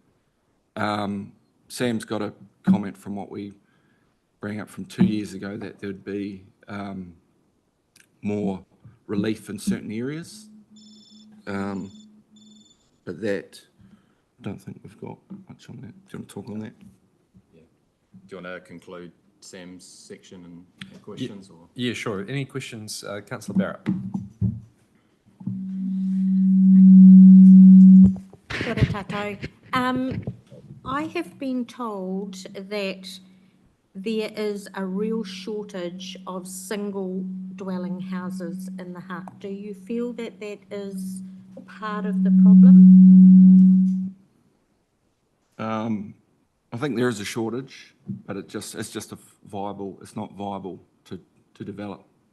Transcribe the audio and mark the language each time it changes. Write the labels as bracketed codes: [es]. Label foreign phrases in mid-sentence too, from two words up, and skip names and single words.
[en] Sam's got a comment from what we bring up from 2 years ago that there'd be more relief in certain areas, but that I don't think we've got much on that. Do you want to talk on that? Yeah. Do you want to conclude Sam's section and questions? Or? Yeah, sure. Any questions, Councillor Barrett? [mi] Kia ora tātou. [en] I have been told that there is a real shortage of single dwelling houses in the Hutt. Do you feel that that is part of the problem? I think there is a shortage, but it's just it's not viable to develop.